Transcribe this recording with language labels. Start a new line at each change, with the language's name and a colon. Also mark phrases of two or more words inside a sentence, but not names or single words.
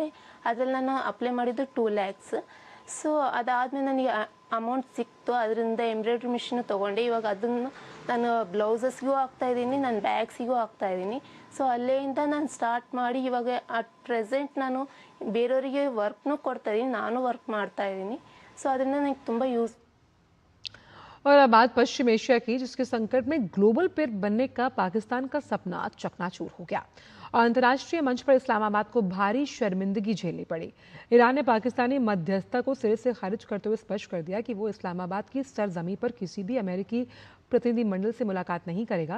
Kannada: ಅದರಲ್ಲಿ ನಾನು ಅಪ್ಲೈ ಮಾಡಿದ್ದು 2 lakhs. ಸೊ ಅದಾದಮೇಲೆ ನನಗೆ ಅಮೌಂಟ್ ಸಿಕ್ತು. ಅದರಿಂದ ಎಂಬ್ರಾಯ್ಡ್ರಿ ಮಿಷಿನ್ ತೊಗೊಂಡೆ. ಇವಾಗ ಅದನ್ನು ನಾನು ಬ್ಲೌಸಸ್ಗೂ ಹಾಕ್ತಾಯಿದ್ದೀನಿ, ನಾನು ಬ್ಯಾಗ್ಸಿಗೂ ಹಾಕ್ತಾಯಿದ್ದೀನಿ. ಸೊ ಅಲ್ಲಿಂದ ನಾನು ಸ್ಟಾರ್ಟ್ ಮಾಡಿ ಇವಾಗ
English: at present
Kannada: ನಾನು ಬೇರೆಯವರಿಗೆ ವರ್ಕ್ನೂ ಕೊಡ್ತಾಯಿದ್ದೀನಿ, ನಾನು ವರ್ಕ್ ಮಾಡ್ತಾಯಿದ್ದೀನಿ. ಸೊ ಅದರಿಂದ ನನಗೆ ತುಂಬ ಯೂಸ್।
Hindi: और अब बात पश्चिम एशिया की, जिसके संकट में ग्लोबल पेयर बनने का पाकिस्तान का सपना चकनाचूर हो गया और अंतर्राष्ट्रीय मंच पर इस्लामाबाद को भारी शर्मिंदगी झेलनी पड़ी। ईरान ने पाकिस्तानी मध्यस्थता को सिरे से खारिज करते हुए स्पष्ट कर दिया कि वो इस्लामाबाद की सरजमी पर किसी भी अमेरिकी प्रतिनिधिमंडल से मुलाकात नहीं करेगा।